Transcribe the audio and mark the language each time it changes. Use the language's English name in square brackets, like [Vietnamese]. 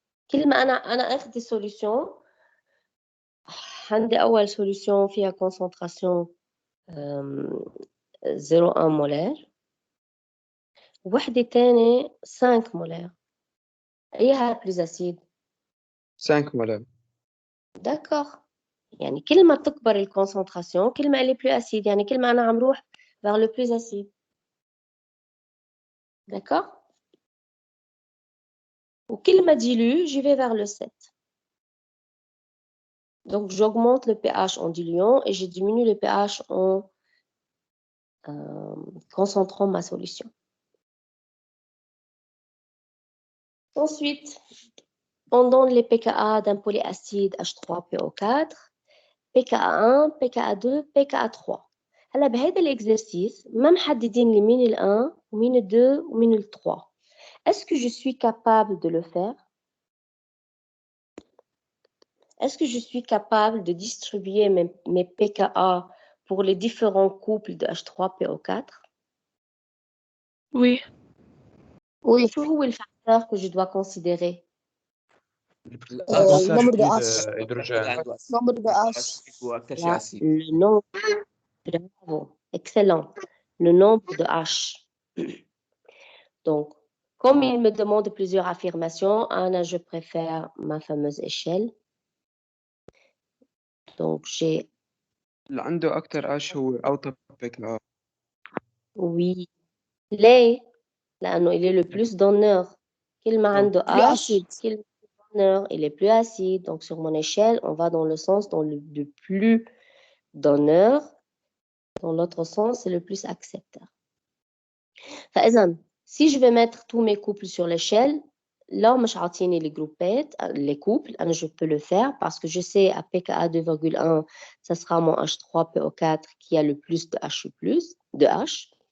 [Arabic] كل ما أنا أخذ سوليوشن، عندي أول سوليوشن فيها كونسنتراسيون 0.1 مولار، وحدة تانية 5 مولار، أيها بلوز أسيد؟ 5 مولار. داكوغ، يعني كل ما تكبر الكونسنتراسيون كل ما [French] elle est plus acide، [Arabic] يعني كل ما أنا عم روح [French] vers le plus acide. D'accord? [Arabic] وكل ما [French] dilue, j'y vais vers le 7. Donc, j'augmente le pH en diluant et je diminue le pH en concentrant ma solution. Ensuite, on donne les pKa d'un polyacide H3PO4, pKa1, pKa2, pKa3. [Arabic] هلا بهذا l'exercice ما محددين لي مين ال1 ومين ال2 ومين ال3. [French] Est-ce que je suis capable de le faire? Est-ce que je suis capable de distribuer mes pKa pour les différents couples de H3PO4? Oui. Oui. Quel est le facteur que je dois considérer? le nombre de de H. hydrogène. nombre de H. Là, le nombre. Bravo. Excellent. Le nombre de H. Donc, comme il me demande plusieurs affirmations, Anna, je préfère ma fameuse échelle. Donc, j'ai... [Arabic] اللي عنده أكتر أش هو أوطى بيك. [French] Oui. [Arabic] ليه؟ لأنه [French] il est le plus donneur. [Arabic] كلمة عنده [French] H, كلمة donneur, il est plus acide. Donc, sur mon échelle, on va dans le sens dans le plus donneur. Dans l'autre sens, c'est le plus accepteur. فإذا, si je vais mettre tous mes couples sur l'échelle, là, [Arabic] مش عاطيني [French] les groupettes, les couples, je peux le faire parce que je sais à pKa 2,1, ça sera mon H3PO4 qui a le plus de H+, de H.